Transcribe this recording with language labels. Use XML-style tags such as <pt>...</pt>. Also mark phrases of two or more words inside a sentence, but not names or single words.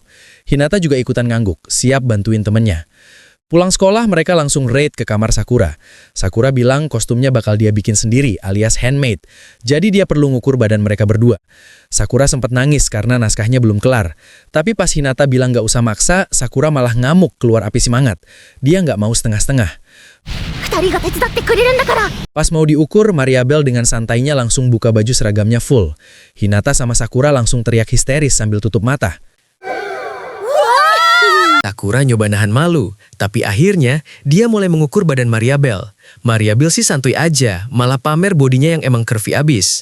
<id>Hinata juga ikutan ngangguk, siap bantuin temennya. Pulang sekolah, mereka langsung raid ke kamar Sakura. Sakura bilang kostumnya bakal dia bikin sendiri, alias handmade. Jadi dia perlu ngukur badan mereka berdua. Sakura sempat nangis karena naskahnya belum kelar. Tapi pas Hinata bilang gak usah maksa, Sakura malah ngamuk keluar api semangat. Dia gak mau setengah-setengah.</id> <ja>二人が手伝ってくれるんだから</ja> <id>Pas mau diukur, Maria Bell dengan santainya langsung buka baju seragamnya full. Hinata sama Sakura langsung teriak histeris sambil tutup mata. Sakura nyoba nahan malu, tapi akhirnya dia mulai mengukur badan Maria Bell. Maria Bell sih santuy aja, malah pamer bodinya yang emang curvy abis.</id>